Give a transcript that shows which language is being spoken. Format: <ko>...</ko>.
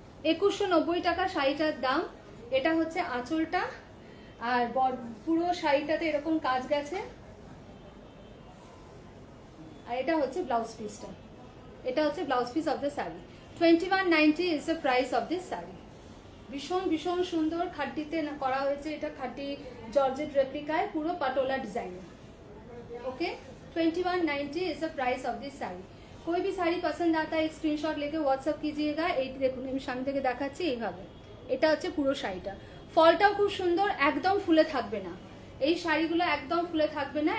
<bn>2190 টাকা শাড়িটার দাম। এটা হচ্ছে আঁচলটা, আর পুরো শাড়িটাতে এরকম কাজ গেছে, আর এটা হচ্ছে ব্লাউজ পিসটা। এটা হচ্ছে</bn> <en>Blouse piece of the sari. 2190 is the price of this sari.</en> <bn>ভীষণ ভীষণ সুন্দর খাড্ডিতে করা হয়েছে, এটা খাড্ডি জর্জেট রেপ্লিকায়, পুরো patola design.</bn> <en>Okay 2190 is the price of this sari.</en> <hi>कोई भी</hi> <bn>শাড়ি পছন্দ</bn> <hi>आता है एक स्क्रीनशॉट लेके व्हाट्सअप कीजिएगा।</hi> <bn>এই দেখুন আমি সামনে থেকে দেখাচ্ছি, এইভাবে এটা হচ্ছে পুরো শাড়িটা। ফলটাও খুব সুন্দর, একদম ফুলে থাকবে না, এই শাড়িগুলো একদম ফুলে থাকবে না।</bn>